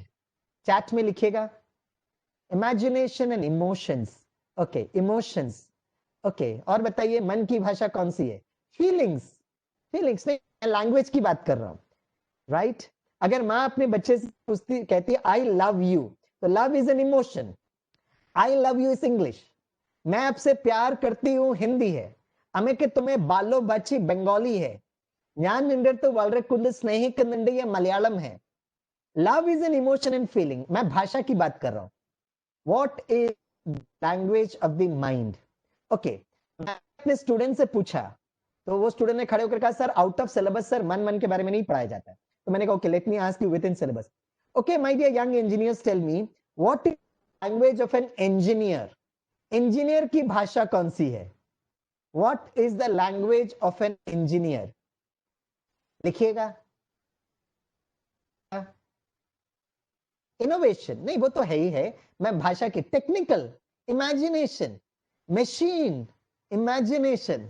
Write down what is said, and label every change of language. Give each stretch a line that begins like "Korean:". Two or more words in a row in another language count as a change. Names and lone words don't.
Hindi: चैट में लिखिएगा.
English: imagination and emotions. okay, emotions.
Hindi: ओके, और बताइए मन की भाषा कौन सी है? फीलिंग्स. फीलिंग्स नहीं, मैं लैंग्वेज की बात कर रहा हूं. राइट? अगर माँ अपने बच्चे से पूछती, कहती है
English: I love you,
Hindi: तो
English: love is an emotion. I love you is English.
Hindi: मैं आपसे प्यार करती हूं हिंदी है.
Bangla: আমাকে তোমাকে ভালো বাসি
Hindi: बंगाली है.
Malayalam: ഞാൻ നിന്റെ അടുത്ത് വളരെ കൂടുതൽ സ്നേഹിക്കുന്നുണ്ട്
Hindi: ये मलयालम है.
English: love is an emotion and feeling.
Hindi: मैं भाषा की बात कर रहा हूं.
English: what is language of the mind?
Hindi: ओके, मैं अपने स्टूडेंट से पूछा तो वो स्टूडेंट ने खड़े होकर कहा
English: sir out of syllabus sir
Hindi: मन के बारे में नहीं पढ़ाया जाता है. तो मैंने कहा
English: okay, let me ask you with in syllabus. okay my dear young engineers, tell me what is language of an engineer?
Hindi: इंजीनियर की भाषा कौन सी है?
English: what is the language of an engineer?
Hindi: लिखिएगा. इनोवेशन नहीं, वो तो है ही है. मैं भाषा की टेक्निकल, इमेजिनेशन, मशीन, इमेजिनेशन.